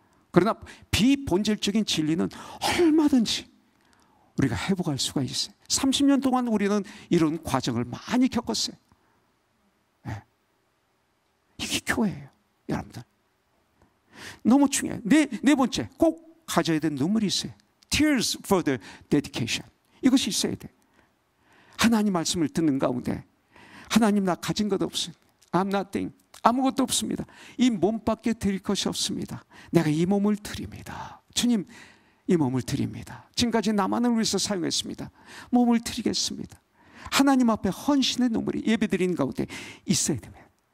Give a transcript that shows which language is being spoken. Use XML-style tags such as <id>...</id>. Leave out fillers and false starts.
<ko>그러나 비본질적인 진리는 얼마든지 우리가 회복할 수가 있어요. 30년 동안 우리는 이런 과정을 많이 겪었어요. 네. 이게 교회예요, 여러분들. 너무 중요해요. 네 번째, 꼭 가져야 되는 눈물이 있어요.</ko> <en>Tears for the dedication.</en> <ko>이것이 있어야 돼요. 하나님 말씀을 듣는 가운데 하나님 나 가진 것 없습니다.</ko> <en>I'm nothing.</en> <ko>아무것도 없습니다. 이 몸밖에 드릴 것이 없습니다. 내가 이 몸을 드립니다. 주님, 이 몸을 드립니다. 지금까지 나만을 위해서 사용했습니다. 몸을 드리겠습니다. 하나님 앞에 헌신의 눈물이 예배드리는 가운데 있어야 됩니다.</ko>